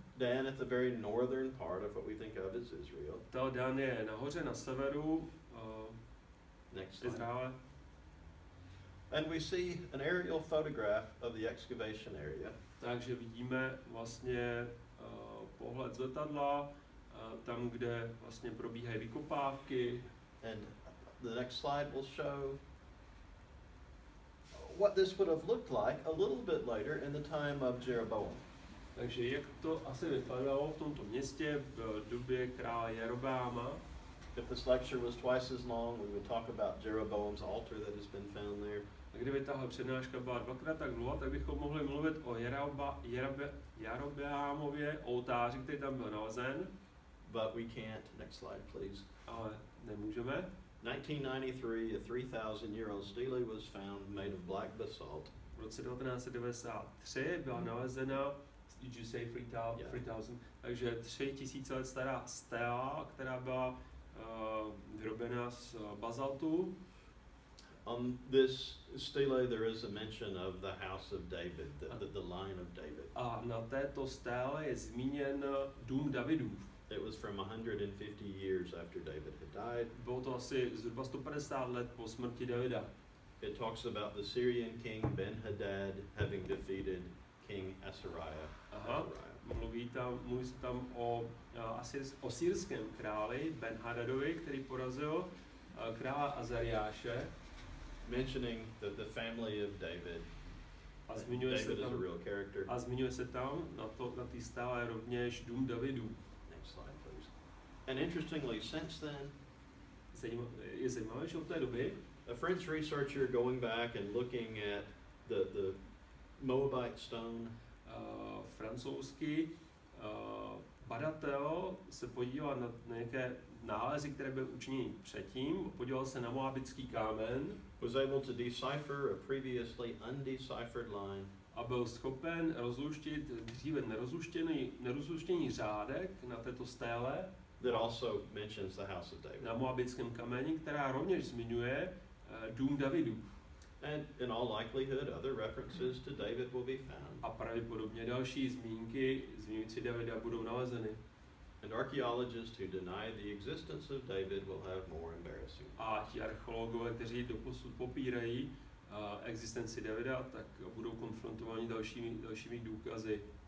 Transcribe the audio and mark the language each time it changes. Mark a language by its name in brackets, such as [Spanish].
[English] Dan at the very northern part of what we think of as Israel. [Czech] Tel Dan je nahoře na severu Izraele. [English] And we see an aerial photograph of the excavation area. [Czech] Takže vidíme vlastně pohled z letadla, tam, kde vlastně probíhají vykopávky. [English] And the next slide will show what this would have looked like a little bit later in the time of Jeroboam. [Czech] Takže jak to asi vypadalo v tomto městě v době krále Jeroboama. [English] If this lecture was twice as long, we would talk about Jeroboam's altar that has been found there. [Czech] A kdyby tahle přednáška byla dvakrát tak dlouhá, tak bychom mohli mluvit o Jeroboamově oltáři, který tam byl nalezen. [English] But we can't. Next slide, please. [Czech] Ale nemůžeme. [English] 1993, a 3,000-year-old stele was found made of black basalt. [Czech] V roce 1993 byla nalezena, [English] did you say 3000? [Czech] Takže 3000 let stará stela, která byla vyrobena z bazaltu. [English] On this stele there is a mention of the house of David, the line of David. [Czech] A na této stéle je zmíněn dům Davidův. [English] It was from 150 years after David had died. [Czech] Bylo to asi zhruba 150 let po smrti Davida. [English] It talks about the Syrian king Ben-Hadad having defeated King Asariah. [Czech] Aha, mluví se tam o syrském králi Ben-Hadadovi, který porazil krála Azariáše. [English] Mentioning the family of David. [Czech] A zmiňuje [English] David is a real character. [Czech] A zmiňuje se tam na té stále rovněž dům Davidů. [English] Next slide, please. And interestingly, since then, [Czech] je zajímavé, že od té doby [English] a French researcher going back and looking at the Moabite stone, [Czech] francouzský badatel se podíval na nějaké nálezy, které byly učiněny předtím, podíval se na moabitský kámen, [English] was able to decipher a previously undeciphered line, [Czech] a byl schopen rozluštit dříve nerozluštěný řádek na této stéle, [English] that also mentions the house of David. [Czech] Na moabitském kameni, která rovněž zmiňuje dům Davidův. [English] And in all likelihood, other references to David will be found. [Czech] A pravděpodobně další zmínky zmiňující Davida budou nalezeny. [English] And archaeologists who deny the existence of David will have more embarrassing. [Czech] A ti archeologové, kteří doposud popírají existenci Davida, tak budou konfrontováni dalšími důkazy.